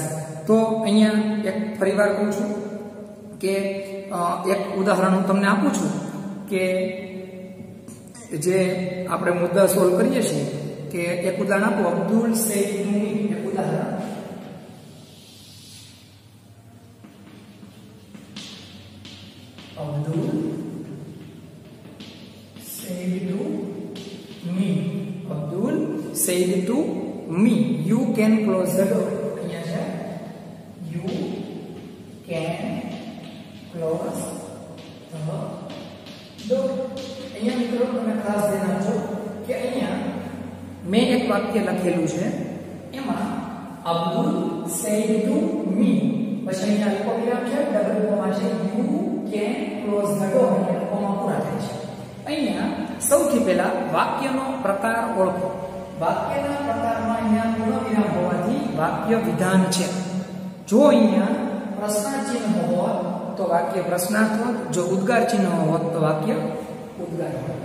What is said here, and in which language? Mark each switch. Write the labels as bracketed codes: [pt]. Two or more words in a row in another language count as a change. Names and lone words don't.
[gu] તો અહીંયા એક ફરીવાર કહું છું કે એક ઉદાહરણ હું તમને આપું છું કે જે આપણે મુદ્દા સોલ્વ કરીએ છીએ કે એક ઉદાહરણ આપો. અબ્દુલ સૈદ નું એક ઉદાહરણ. અબ્દુલ [en] said to me. Abdul said to me, you can close the door. [gu] અહીંયા છે [en] you can close the door. [gu] અહીંયા મિત્રો તમે ખાસ ધ્યાન આપજો કે અહીંયા મેં એક વાક્ય લખેલું છે એમાં અબ્દુલ [en] said to me [gu] પછી અહીંયા અલ્પવિરામ છે [en] double comma [gu] છે [en] you can close the door [gu] એટલે કોમા પૂરા થાય છે. અહીંયા સૌથી પહેલા વાક્યનો પ્રકાર ઓળખો. વાક્યના પ્રકારમાં અહીંયા પૂર્ણવિરામ હોવાથી વાક્ય વિધાન છે. જો અહીંયા પ્રશ્નાર્થ ચિહ્ન હોત તો વાક્ય પ્રશ્નાર્થ હોત. જો ઉદ્ગાર ચિહ્ન હોત તો વાક્ય ઉદ્ગાર હોત.